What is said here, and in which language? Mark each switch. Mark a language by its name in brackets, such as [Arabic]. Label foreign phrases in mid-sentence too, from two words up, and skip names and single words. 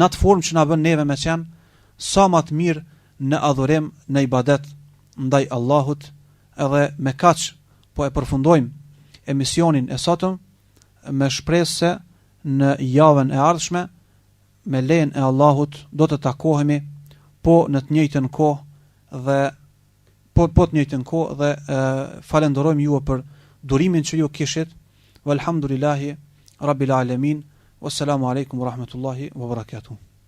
[Albanian] atë formë që na bën neve me qenë sa më të mirë në adhurim, në ibadet ndaj Allahut, edhe me kaq po e përfundojmë emisionin e sotëm me shpresë se në javën e ardhshme me lejen e Allahut do të takohemi po në të njëjtën kohë dhe të njëjtën kohë dhe falenderojmë ju për durimin që ju kishit. [Arabic] والحمد لله رب العالمين والسلام عليكم ورحمة الله وبركاته.